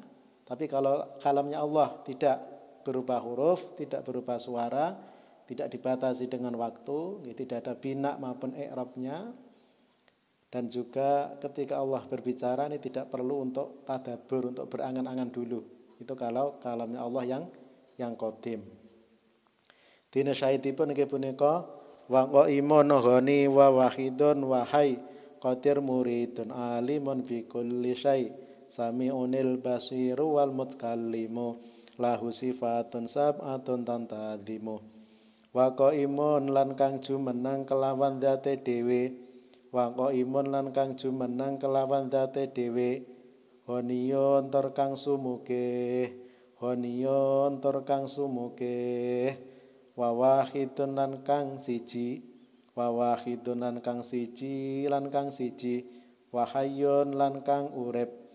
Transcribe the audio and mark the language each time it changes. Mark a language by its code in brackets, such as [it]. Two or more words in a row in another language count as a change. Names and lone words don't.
[id] Tapi kalau kalamnya Allah tidak berupa huruf, tidak berupa suara, tidak dibatasi dengan waktu, tidak ada bina maupun i'rabnya. Dan juga ketika Allah berbicara ini tidak perlu untuk tadabbur, untuk berangan-angan dulu. Itu kalau kalamnya Allah yang qadim. [jv] Dina syahidipun nggih punika [ar] وقائم غني وواحد وحي قادر مريد عالم بكل شيء سميع البصير والمتكلم له صفة سبعة تنتظم. وقائم [jv] lan kang jumeneng kelawan zate dhewe, [ar] وقائم [jv] lan kang jumeneng kelawan zate dhewe, honiyun tur kang sumugih, honiyun tur kang sumugih, [ar] وواحد [jv] lan kang siji, [ar] وواحد [jv] lan kang siji [ar] وحي [jv] lan kang urip